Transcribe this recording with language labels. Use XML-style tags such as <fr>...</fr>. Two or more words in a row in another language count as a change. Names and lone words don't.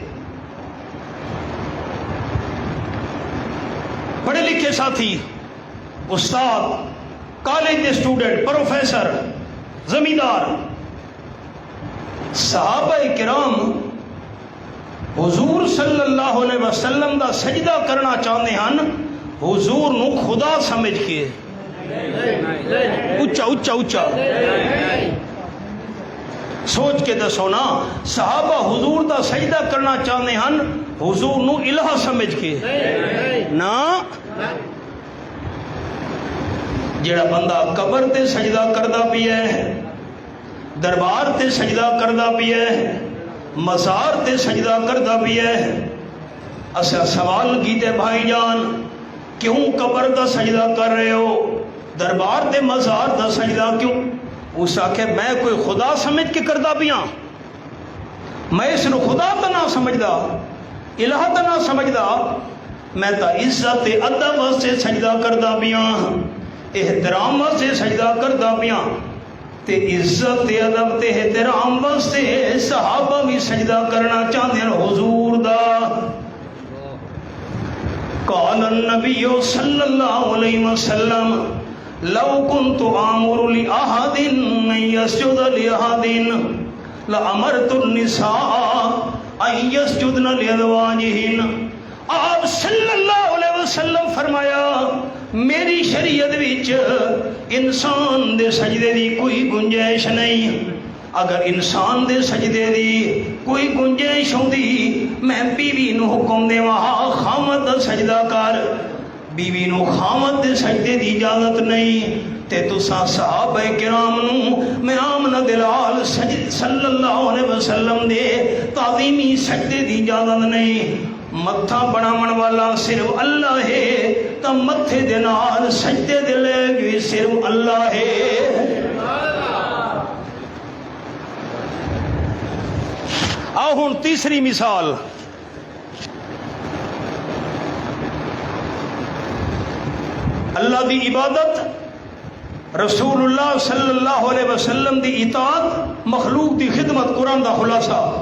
<pa>پڑھے لکھے ساتھی، استاد، کالج کے سٹوڈنٹ، پروفیسر، زمیندار، صحابہ کرام حضور</pa> <ar>صلی اللہ علیہ وسلم</ar> <pa>دا سجدہ کرنا چاہتے ہیں حضور نو خدا سمجھ کے، اچھا اچھا اچھا سوچ کے دسو نا، صحابہ حضور دا سجدہ کرنا چاہتے ہیں حضور نو الہ سمجھ کے نا۔ جڑا بندہ قبر تے سجدہ کردا پیا ہے، دربار تے سجدہ کردا پیا ہے، مزار تے سجدہ کردا پیا ہے، اسا سوال کیتے بھائی جان کیوں قبر دا سجدہ کر رہے ہو، دربار تے مزار دا سجدہ کیوں؟ اس آکھے میں کوئی خدا سمجھ کے کردا پیا، میں اس نو خدا تا نہ سمجھدا، الہ تا نہ سمجھدا، میں تو عزت تے ادب واسطے سجدہ کردا پیاں، احترام واسطے سجدہ کردا پیاں، تے عزت تے ادب تے احترام واسطے صحابہ بھی سجدہ کرنا چاہتے ہیں حضور دا۔</pa> <ar>قال النبی صلی اللہ علیہ وسلم لو كنت آمر لأحد ان يسجد لأحد لأمرت النساء ان يسجدن لأزواجهن۔</ar> <pa>آپ</pa> <ar>صلی اللہ علیہ وسلم</ar> <pa>فرمایا میری شریعت وچ انسان دے سجدے دی کوئی گنجائش نہیں، اگر انسان دے سجدے دی کوئی گنجائش ہوندی میں بیوی نو حکم دیواں خامد دا سجدہ کر، بیوی نو خامد دے سجدے دی اجازت نہیں، تے تساں صحابہ کرام نو میں آمنہ دلال</pa> <ar>صلی اللہ علیہ وسلم</ar> <pa>دے تعظیمی سجدے دی اجازت نہیں۔ متھا بناون والا صرف اللہ ہے، تا متھے دے نال سجدے دے لے بھی صرف اللہ ہے۔ آؤ ہن تیسری مثال، اللہ دی عبادت، رسول اللہ</pa> <ar>صلی اللہ علیہ وسلم</ar> <pa>دی اطاعت، مخلوق دی خدمت، قرآن دا خلاصہ۔</pa>